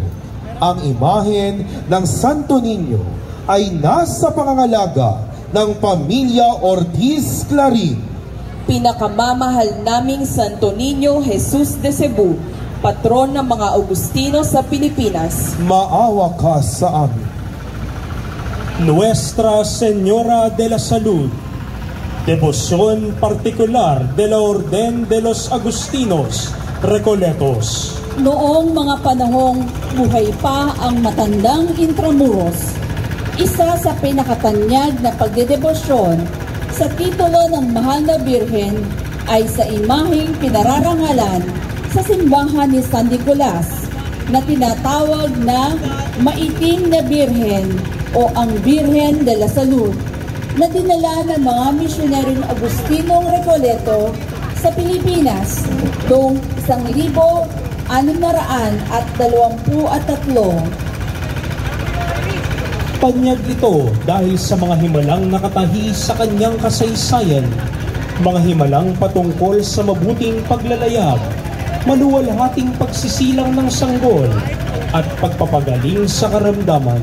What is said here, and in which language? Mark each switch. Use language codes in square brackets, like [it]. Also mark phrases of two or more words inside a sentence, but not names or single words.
[tl] Ang imahen ng Santo Niño ay nasa pangangalaga ng pamilya Ortiz Clarin. Pinakamamahal naming Santo Niño Jesus de Cebu, patron ng mga Agustino sa Pilipinas, Maawa ka sa amin. [es] Nuestra Señora de la Salud, Devoción Particular de la Orden de los Agustinos Recoletos. [tl] Noong mga panahong buhay pa ang matandang Intramuros, isa sa pinakatanyag na pagdedebosyon sa titulo ng Mahal na Birhen ay sa imaheng pinararangalan sa simbahan ni San Nicolas na tinatawag na Maitim na Birhen o ang Birhen de la Salud, na dinala ng mga misyonaryong Agustinong Recoleto sa Pilipinas noong 1623. Panyag ito dahil sa mga himalang nakatahi sa kanyang kasaysayan, mga himalang patungkol sa mabuting paglalayag, maluwalhating pagsisilang ng sanggol, at pagpapagaling sa karamdaman.